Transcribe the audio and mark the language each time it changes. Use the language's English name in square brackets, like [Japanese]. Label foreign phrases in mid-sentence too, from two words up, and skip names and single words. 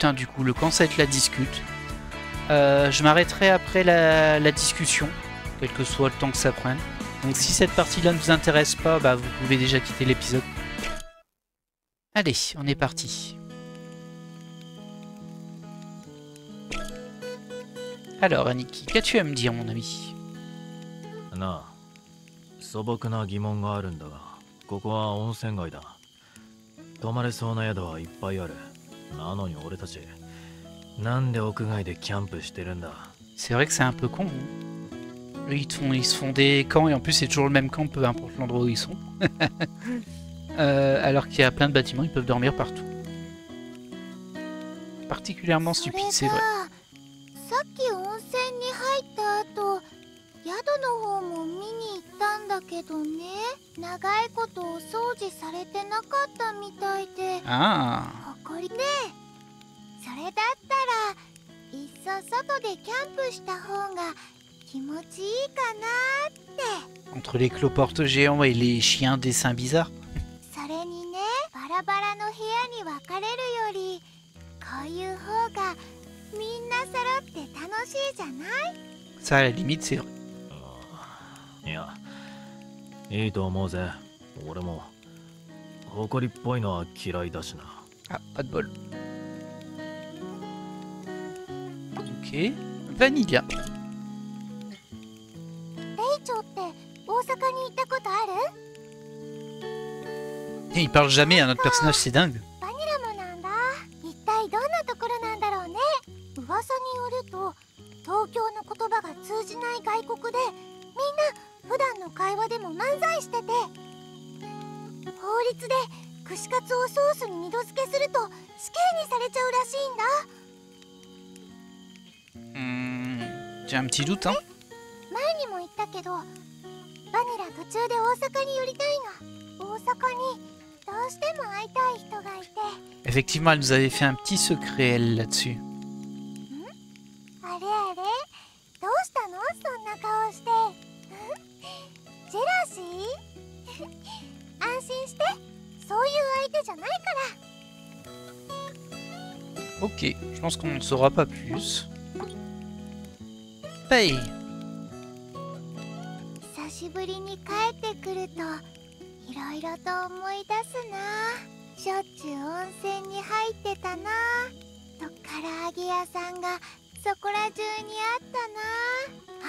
[French] Hein, du coup, le camp ça va être la discute. Je m'arrêterai après la discussion, quel que soit le temps que ça prenne. Donc si cette partie-là ne vous intéresse pas, bah, vous pouvez déjà quitter l'épisode. Allez, on est parti. Alors Aniki, qu'as-tu à me dire mon ami? [Japanese] なあ、素朴な疑問があるんだが、ここは温泉街だ。泊まれそうな宿はいっぱいある。なのに俺たち、なんで屋外でキャンプしてるんだ? [French] C'est vrai que c'est un peu con. Eux, ils se font des camps et en plus c'est toujours le même camp, peu importe l'endroit où ils sont. Alors qu'il y a plein de bâtiments, ils peuvent dormir partout. Particulièrement stupide, c'est vrai. [Japanese] さっき温泉に入った後、宿の方も見に行ったんだけどね、長いことお掃除されてなかったみたいで、 Ah. ほこりね。それだったらいっそ外でキャンプした方が気持ちいいかなって。 [French] Entre les cloportes géants et les chiens dessins bizarres. [Japanese] それにね、バラバラの部屋に分かれるより、こういう方がみんな揃って楽しいじゃない？ [French] Ça à la limite c'est vrai. [Japanese] いや、いいと思うぜ。俺も、埃っぽいのは嫌いだしな。 [French] Ah, pas de bol. Ok. Vanilla. [Japanese] レイチョって大阪に行ったことある？ [French] Et il parle jamais à notre personnage, c'est dingue. [Japanese] バニラもなんだ。一体どんなところなんだろうね。噂によると東京の言葉が通じない外国で、みんな普段の会話でも漫才してて、法律で串カツをソースに二度漬けすると死刑にされちゃうらしいんだ。 [French] J'ai un petit doute, hein. [Japanese] 前にも言ったけど、バニラ途中で大阪に寄りたいの。大阪にどうしても会いたい人がいて。 [French] Effectivement, elle nous avait fait un petit secret, elle, là-dessus. [Japanese] あれあれ、どうしたのそんな顔して。ジェラシー？安心して、そういう相手じゃないから。 [French] Ok, je pense qu'on ne saura pas plus. Paye. [Japanese] 久しぶりに帰ってくるといろいろと思い出すな。しょっちゅう温泉に入ってたなと、唐揚げ屋さんがそこら中にあったな。